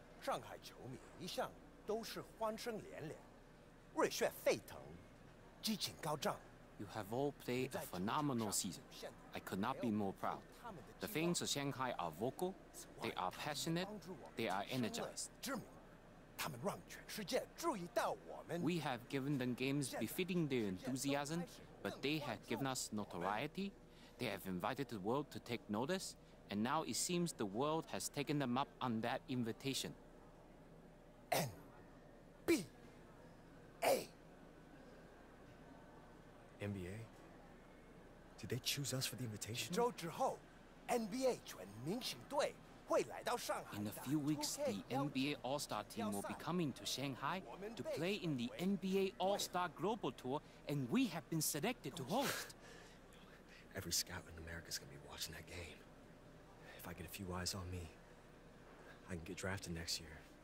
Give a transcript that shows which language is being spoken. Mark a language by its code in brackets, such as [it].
[zh] 上海球迷一向都是欢声连连，热血沸腾，激情高涨。 [en] You have all played a phenomenal season. I could not be more proud. The fans of Shanghai are vocal, they are passionate, they are energized. [zh] 他们让全世界注意到我们。 [en] We have given them games befitting their enthusiasm, but they have given us notoriety. They have invited the world to take notice, and now it seems the world has taken them up on that invitation. NBA. NBA? Did they choose us for the invitation? [zh] 周之后 ，NBA 全明星队会来到上海。 [en] In a few weeks, the NBA All-Star team will be coming to Shanghai to play in the NBA All-Star Global Tour, and we have been selected to host. Every scout in America's gonna be watching that game. If I get a few eyes on me, I can get drafted next year.